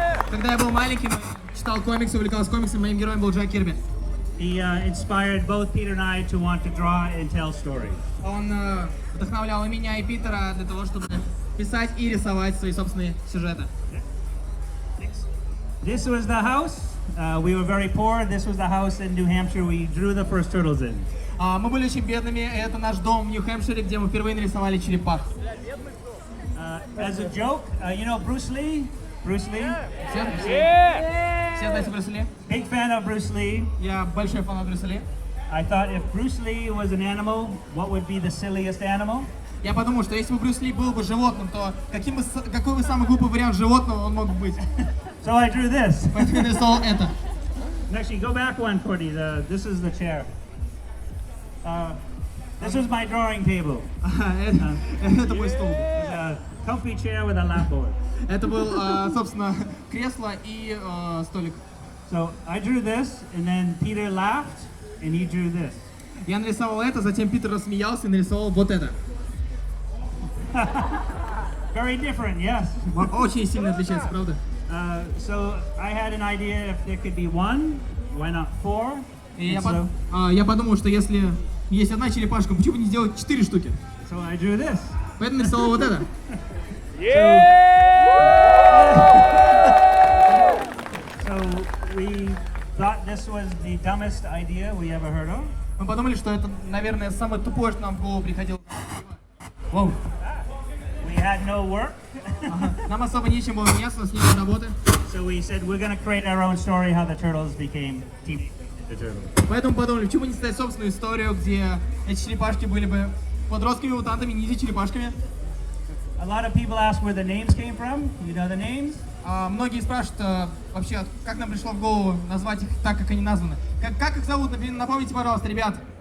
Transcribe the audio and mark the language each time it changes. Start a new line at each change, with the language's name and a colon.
Russian: Когда я был маленьким, читал комиксы, увлекался комиксами, моим героем был Джек Кирби.
English: He inspired both Peter and I to want to draw and tell stories.
Russian: Он вдохновлял и меня, и Питера для того, чтобы писать и рисовать свои собственные сюжеты.
English: This was the house. We were very poor. This was the house in New Hampshire we drew the first turtles in.
Russian: Мы были очень бедными. Это наш дом в Нью-Хэмпшире, где мы впервые нарисовали черепах.
English: As a joke, you know Bruce Lee? Bruce Lee?
Russian: Все знаете Брюса Ли?
English: Big fan of Bruce Lee.
Russian: Я большой фанат Брюса Ли.
English: I thought if Bruce Lee was an animal, what would be the silliest animal?
Russian: Я подумал, что если бы Брюс Ли был бы животным, то какой бы самый глупый вариант животного он мог бы быть?
English: So I drew this.
Russian: Поэтому я нарисовал это.
English: Actually, go back one, Cordy. This is the chair. This was my drawing table.
Russian: Это мой стол.
English: It's a comfy chair with a lap board.
Russian: Это был, собственно, кресло и столик.
English: So I drew this, and then Peter laughed, and he drew this.
Russian: Я нарисовал это, затем Питер рассмеялся и нарисовал вот это.
English: Very different, yes.
Russian: Очень сильно отличается, правда?
English: So I had an idea if there could be one, why not four?
Russian: И я подумал, что если есть одна черепашка, почему бы не сделать 4 штуки?
English: So I drew this.
Russian: Поэтому нарисовал вот это.
English: So we thought this was the dumbest idea we ever heard of.
Russian: Мы подумали, что это, наверное, самое тупое, что нам в голову приходило.
English: Wow. We had no work.
Russian: Нам особо нечем было заняться, у нас не было работы.
English: So we said we're going to create our own story how the turtles became Teenage Ninja Turtles.
Russian: Поэтому подумали, почему бы не создать собственную историю, где эти черепашки были бы подростками-мутантами, ниндзя-черепашками.
English: A lot of people ask where the names came from. You know the names?
Russian: Многие спрашивают вообще, как нам пришло в голову назвать их так, как они названы. Как их зовут? Напомните, пожалуйста, ребят.